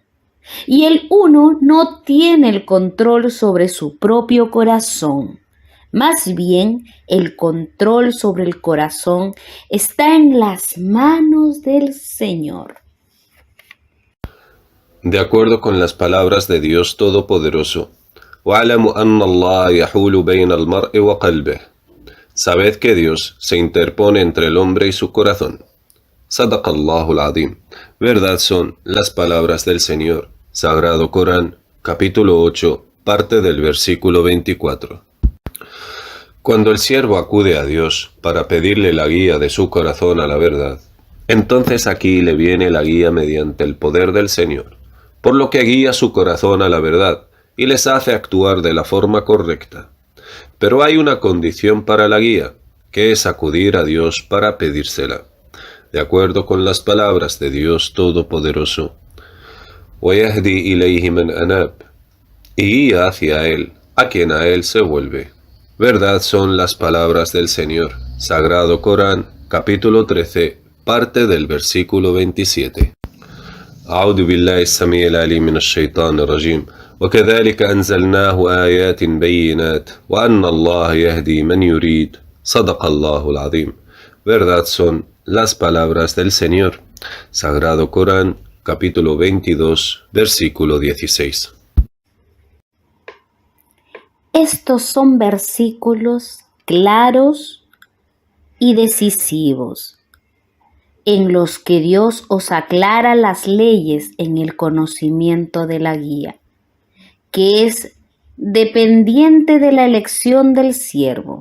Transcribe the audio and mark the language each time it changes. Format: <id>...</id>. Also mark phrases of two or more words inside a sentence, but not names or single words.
<es>Y el uno no tiene el control sobre su propio corazón. Más bien, el control sobre el corazón está en las manos del Señor. De acuerdo con las palabras de Dios Todopoderoso,</es> <ar>وَاعْلَمُوا أَنَّ اللَّهَ يَحُولُ بَيْنَ الْمَرْءِ وَقَلْبِهِ.</ar> <es>Sabed que Dios se interpone entre el hombre y su corazón.</es> <ar>صدق الله العظيم.</ar> <es>Verdad son las palabras del Señor. Sagrado Corán, capítulo 8, parte del versículo 24. Cuando el siervo acude a Dios para pedirle la guía de su corazón a la verdad, entonces aquí le viene la guía mediante el poder del Señor, por lo que guía su corazón a la verdad y les hace actuar de la forma correcta. Pero hay una condición para la guía, que es acudir a Dios para pedírsela. De acuerdo con las palabras de Dios Todopoderoso,</es> <ar>وَيَهْدِي إِلَيْهِ مَنْ أَنَابَ,</ar> <es>y guía hacia Él a quien a Él se vuelve. Verdad son las palabras del Señor. Sagrado Corán, capítulo 13, parte del versículo 27.</es> <ar>أعوذ بالله السميع العليم من الشيطان الرجيم وكذلك أنزلناه آيات بينات وأن الله يهدي من يريد صدق الله العظيم.</ar> <es>Verdad son las palabras del Señor. Sagrado Corán, capítulo 22, versículo 16. Estos son versículos claros y decisivos, en los que Dios os aclara las leyes en el conocimiento de la guía, que es dependiente de la elección del siervo.</es>